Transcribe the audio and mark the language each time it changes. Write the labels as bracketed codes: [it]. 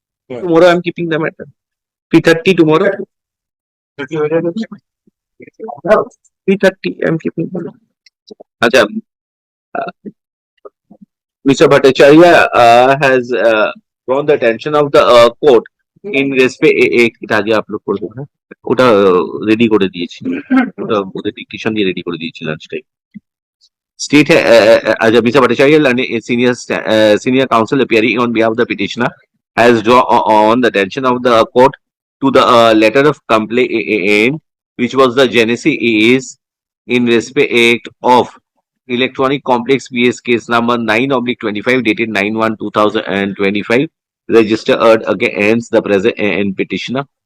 [en] Tomorrow I'm keeping them at 3:30 tomorrow. 3:30 I'm keeping them. Acha, uh, Mr. Bhattacharya has drawn the attention of the court in respect [bn] এটা আগে upload করে দেবো, হ্যাঁ? ওটা ready করে দিয়েছি, ওটা ওদের ডিকটেশন দিয়ে রেডি করে দিয়েছি lunch time. [en] State Mr. Bhattacharya and a senior counsel appearing on behalf of the petitioner has drawn the attention of the court to the letter of complaint which was the genesis is in respect of Electronic Complex PS case number 9/25 dated 9/1/2025 registered against the present petitioner.